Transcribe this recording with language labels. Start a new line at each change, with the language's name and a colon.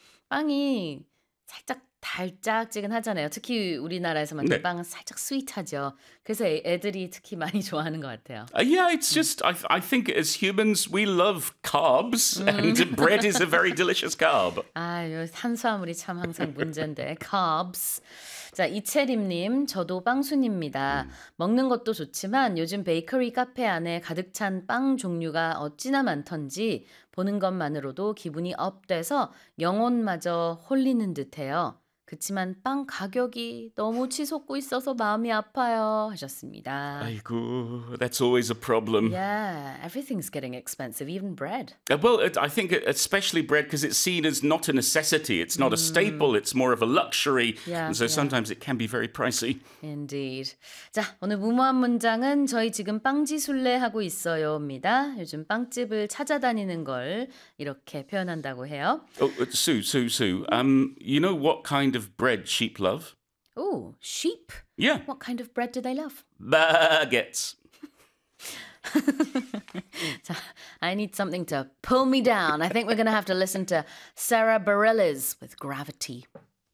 Korean: 빵이 살짝 달짝지근하잖아요. 특히 우리나라에서 만든 네. 빵은 살짝 스윗하죠. 그래서 애들이 특히 많이 좋아하는 것 같아요.
English: Yeah, it's just, I think as humans, we love carbs, and bread is a very delicious carb.
Korean: 아유, 탄수화물이 참 항상 문제인데, carbs. 자, 이채림님, 저도 빵순입니다. 먹는 것도 좋지만 요즘 베이커리 카페 안에 가득 찬 빵 종류가 어찌나 많던지 보는 것만으로도 기분이 업돼서 영혼마저 홀리는 듯해요. 그치만 빵 가격이 너무 치솟고 있어서 마음이 아파요 하셨습니다.
English: 아이고, that's always a problem. Yeah, everything's getting expensive, even bread. Well, I think especially bread because it's seen as not a necessity. It's not a staple, it's more of a luxury. Yeah, and so sometimes it can be very pricey. Indeed.
Korean: 자, 오늘 무모한 문장은 저희 지금 빵지술래 하고 있어요입니다. 요즘 빵집을 찾아다니는 걸 이렇게 표현한다고 해요.
English: Oh, Sue, you know what kind of bread sheep love? Oh, sheep? Yeah. What kind of bread do they love? Baguettes. 자, I need something to pull me down. I think we're going to have to listen to Sarah Bareilles with Gravity.